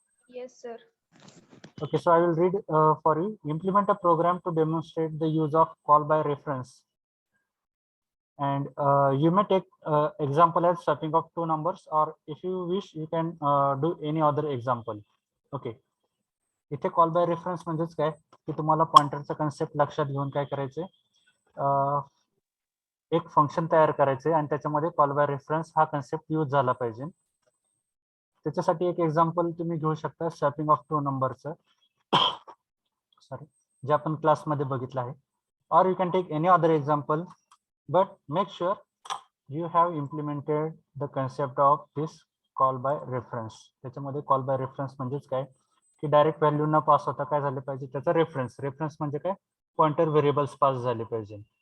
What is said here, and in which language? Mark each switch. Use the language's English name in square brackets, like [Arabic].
[English] Yes, sir. Okay, so I will read for you. Implement a program to demonstrate the use of call by reference. And you may take example as swapping of 2 numbers, or if you wish, you can do any other example. Okay. [Marathi] इथे call by reference म्हणजेच काय की तुम्हाला पॉइंटरचा concept लक्षात घेऊन काय करायचे, एक फंक्शन तयार करायचे आणि त्याच्यामध्ये कॉल बाय रेफरन्स हा कन्सेप्ट यूज झाला पाहिजे. त्याच्यासाठी एक एक्झाम्पल तुम्ही घेऊ शकता स्वॅपिंग ऑफ 2 नंबरचं, सॉरी, जे आपण क्लासमध्ये बघितलं आहे. [English] और you can take any other example, but make sure you have implemented the concept of this call by reference. [Marathi] त्याच्यामध्ये कॉल बाय रेफरन्स म्हणजेच काय की डायरेक्ट व्हॅल्यू न पास होता काय झाले पाहिजे, त्याचा रेफरन्स म्हणजे काय, पॉइंटर व्हेरिएबल्स पास झाले पाहिजे.